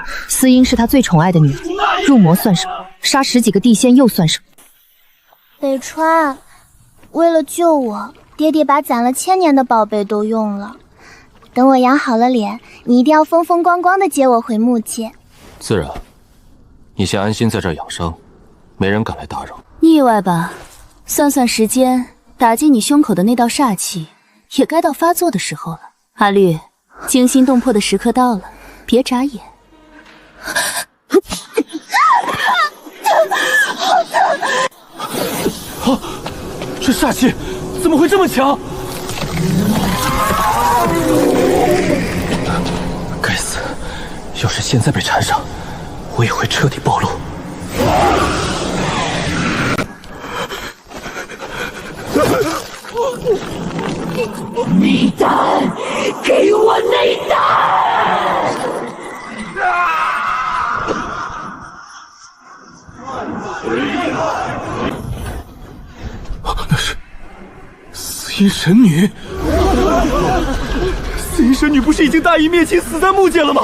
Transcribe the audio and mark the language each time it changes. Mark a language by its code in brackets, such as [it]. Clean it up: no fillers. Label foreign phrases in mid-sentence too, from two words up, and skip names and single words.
[zh] 司音是他最寵愛的女兒，入魔算什麼？殺10幾個地仙又算什麼？北川，為了救我，爹爹把攢了1000年的寶貝都用了。等我養好了臉，你一定要風風光光的接我回木界。自然，你先安心在這兒養傷，沒人敢來打擾。意外吧？算算時間，打進你胸口的那道煞氣，也該到發作的時候了。阿綠，驚心動魄的時刻到了，別眨眼。啊！這煞氣怎麼會這麼強？該死！要是現在被纏上，我也會徹底暴露。內丹，給我內丹！那是司音神女。司音神女不是已經大義滅親死在木界了嗎？